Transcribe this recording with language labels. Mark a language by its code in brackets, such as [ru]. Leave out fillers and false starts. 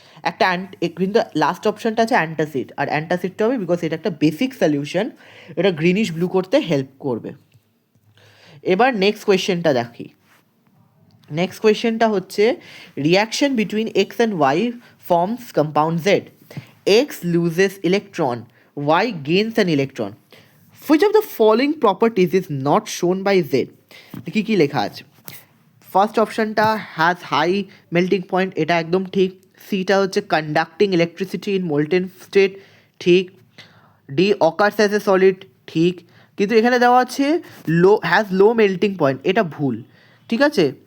[bn] একটা কিন্তু লাস্ট অপশানটা আছে অ্যান্টাসিড, আর অ্যান্টাসিডটা হবে বিকজ এটা একটা বেসিক সলিউশন, এটা গ্রিনিশ ব্লু করতে হেল্প করবে। এবার নেক্সট কোয়েশ্চেনটা দেখি। নেক্সট কোয়েশ্চেনটা হচ্ছে [en] Reaction between X and Y forms compound Z. X loses electron, Y gains an electron, which of the following properties is not shown by Z? [bn] কী কী লেখা আছে? ফার্স্ট অপশানটা [en] has high melting point, [bn] এটা একদম ঠিক। সিটা হচ্ছে [en] Conducting electricity in molten state, ঠিক। D occurs as a solid, [bn] ঠিক। কিন্তু এখানে দেওয়া আছে [en] has low melting point, [bn] এটা ভুল, ঠিক আছে।